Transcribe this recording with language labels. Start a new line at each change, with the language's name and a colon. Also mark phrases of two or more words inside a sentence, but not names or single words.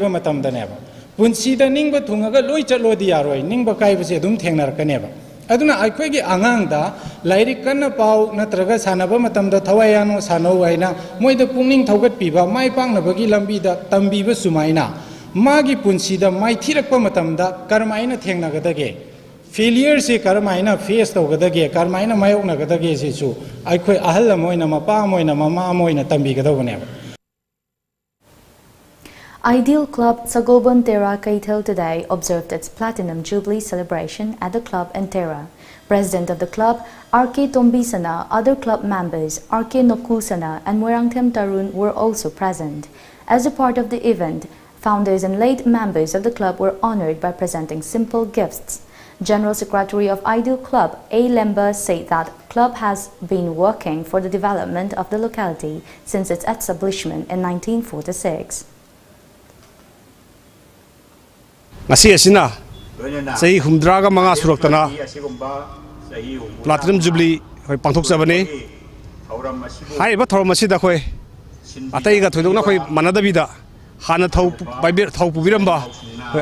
Manipuri: matam daneba punsida ningba thungaga loi chalo di yaroi ningba kaiba se dum thengnar kaneba aduna aikoigi angangda lairi kanna pau natraga sanaba matamda thawayano sano waina moida pungning thogat piba mai pangnabagi lambi da tambiba sumaina magi punsida mai thirakpa matamda karmaina thengnagadage failure se karmaina face tawgadage karmaina mayoknagadage se chu aikoi ahal moina mapa moina mama moina tambigadabane.
English: Ideal Club Sagobon Tera Kaitel today observed its Platinum Jubilee celebration at the club in Tera. President of the club, R.K. Tombisana, other club members, R.K. Nokusana and Moirangthem Tarun were also present. As a part of the event, founders and late members of the club were honored by presenting simple gifts. General Secretary of Ideal Club, A. Lemba, said that club has been working for the development of the locality since its establishment in 1946.
Manipuri: Ngasi asina sahi humdraga manga suraktana
English: Platinum Jubilee
Manipuri: hoi pangthok sabane hai ba thorom asida khoi atai ga thoidokna khoi manadabida hana thau paibir thau pubiramba hoi